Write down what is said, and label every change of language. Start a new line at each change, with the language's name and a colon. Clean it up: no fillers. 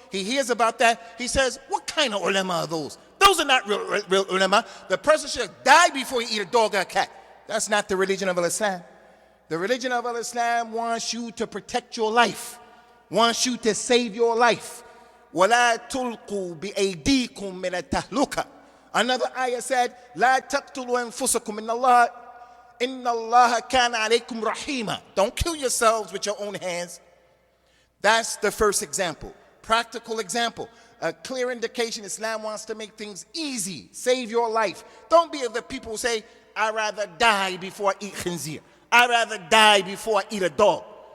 English: He hears about that. He says, what kind of ulama are those? Those are not real ulama. The person should die before he eat a dog or a cat. That's not the religion of Islam. The religion of Islam wants you to protect your life, wants you to save your life.
Arabic: وَلَا تُلْقُوا بِأَيْدِيكُم مِّنَ التَّهْلُكَةِ.
English: Another ayah said,
Arabic: لَا تَقْتُلُوا أَنفُسَكُم إِنَّ اللَّهَ كَانَ عَلَيْكُمْ رَحِيمًا.
English: Don't kill yourselves with your own hands. That's the first example. Practical example. A clear indication Islam wants to make things easy. Save your life. Don't be of the people who say, I'd rather die before I eat khinzir. I'd rather die before I eat a dog.